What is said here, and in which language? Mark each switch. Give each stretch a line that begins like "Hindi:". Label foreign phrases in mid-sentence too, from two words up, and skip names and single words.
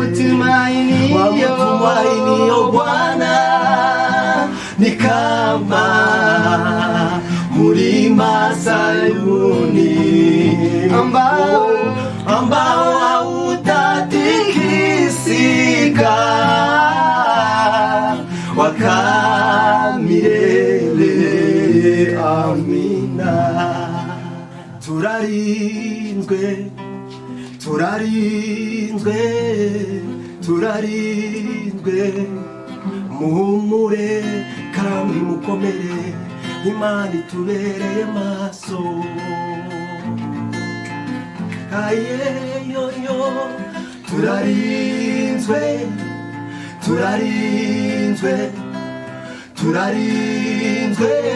Swahili: Wamutumainio Bwana ni kama mlima Sayuni ambao hautatikisika wakamilele. Amina.
Kinyarwanda: turarinzwe turarinzwe turarinzwe muhumure kandi mukomere Imana itubereye maso ayeyoyo turarinzwe turarinzwe turarinzwe